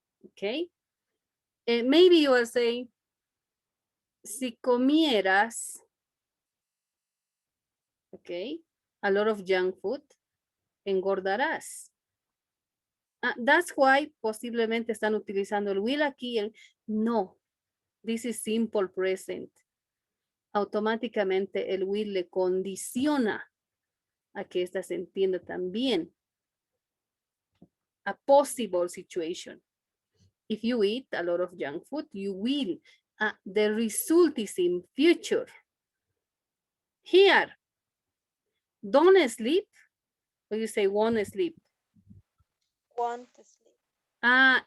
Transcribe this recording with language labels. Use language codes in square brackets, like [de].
[en] Okay, maybe you are saying, [es] si comieras, [en] okay, a lot of junk food, [es] engordarás. [en] That's why [es] posiblemente están utilizando el will aquí. [en] No, this is simple present. [es] Automáticamente el will le condiciona a que esta se entienda también. [en] A possible situation. If you eat a lot of junk food, you will. The result is in future. Here, don't sleep, or you say won't sleep. want to sleep.